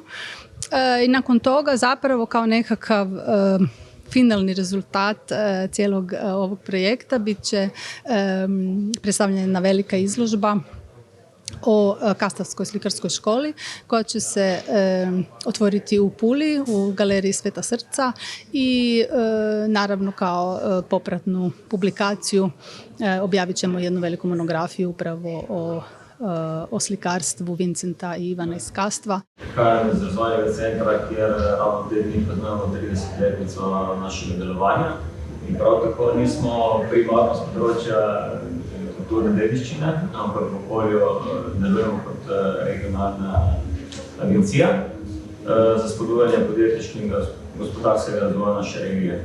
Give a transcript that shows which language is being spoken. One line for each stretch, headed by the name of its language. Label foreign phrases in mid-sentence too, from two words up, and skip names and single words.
Croatian: I nakon toga zapravo kao nekakav finalni rezultat cijelog ovog projekta bit će predstavljena velika izložba o Kastavskoj slikarskoj školi koja će se otvoriti u Puli u galeriji Sveta srca i naravno kao popratnu publikaciju objavit ćemo jednu veliku monografiju upravo o slikarstvu Vincenta i Ivana iz Kastva.
Slovenian: Prihajam iz razvojnega centra, kjer ravno te dni praznujemo 30-letnico našega delovanja. In prav tako nismo primarno s področja kulturne dediščine, ampak v okolju delujemo kot regionalna agencija za spodbujanje podjetniškega in gospodarskega razvoja naše regije.